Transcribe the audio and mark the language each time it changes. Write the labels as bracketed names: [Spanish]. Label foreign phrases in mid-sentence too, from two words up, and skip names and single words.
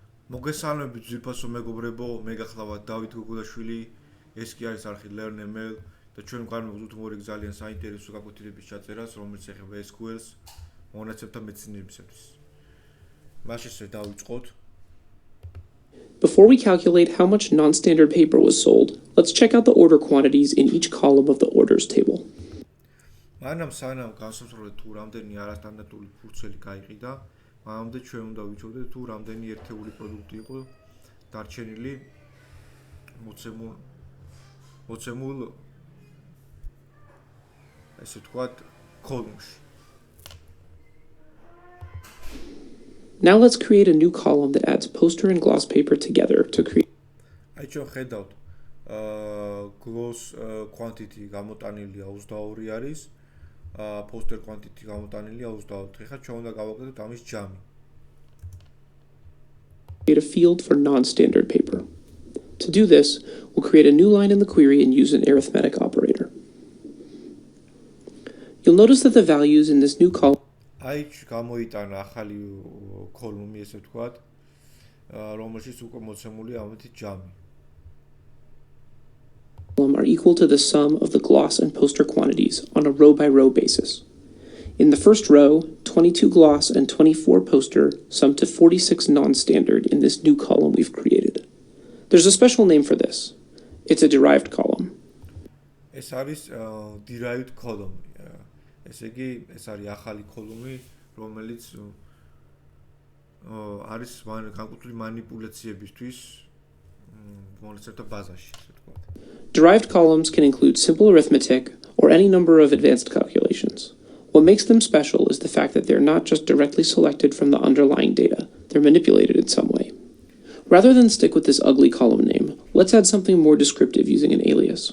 [Georgian] მოგესალმებით ძვირფასო მეგობრებო, მე გახლავართ დავით გოგოლაშვილი, ეს კი არის არხი learn.ml და ჩვენ ვყავართ უზრუნველყოფი ძალიან საინტერესო გაკვეთილების ჩაწერას, რომელიც ეხება SQL-ს მონაცემთა მეცნიერებისათვის. მაშინ დავიწყოთ. [English] Before we calculate how much non-standard paper was sold, let's check out the order quantities in each column of the orders table. [Georgian] სანამ განსაზღვრავთ თუ რამდენი არასტანდარტული ფურცელი გაიყიდა, მანამდე ჩვენ უნდა ვიცოდეთ თუ რამდენი ერთეული პროდუქტი იყო დარჩენილი მოცემულ ესე ვთქვათ column-ში. [English] Now let's create a new column that adds poster and gloss paper together to create. [Georgian] აი ჩვენ ხედავთ [English] gloss quantity [Georgian] გამოტანილია 22 არის. [English] Poster quantity გამოტანილია 24. [Georgian] ეხლა ჩვენ უნდა გავაკეთოთ ამის ჯამი. [English] Create a field for non-standard paper. To do this, we'll create a new line in the query and use an arithmetic operator. You'll notice that the values in this new column [Georgian] აი გამოიტანა ახალი column-ი ესე ვთქვათ, რომელშიც უკვე მოცემულია ამეთი ჯამი. [English] Are equal to the sum of the gloss and poster quantities on a row-by-row basis. In the first row, 22 gloss and 24 poster sum to 46 non-standard in this new column we've created. There's a special name for this. It's a derived column. [Georgian] ეს არის [English] derived column. [Georgian] ესე იგი, ეს არის ახალი column-ი, რომელიც არის განკუთვნილი მანიპულაციებისთვის მონაცემთა ბაზაში, ასე ვთქვათ. [English] Derived columns can include simple arithmetic or any number of advanced calculations. What makes them special is the fact that they're not just directly selected from the underlying data, they're manipulated in some way. Rather than stick with this ugly column name, let's add something more descriptive using an alias.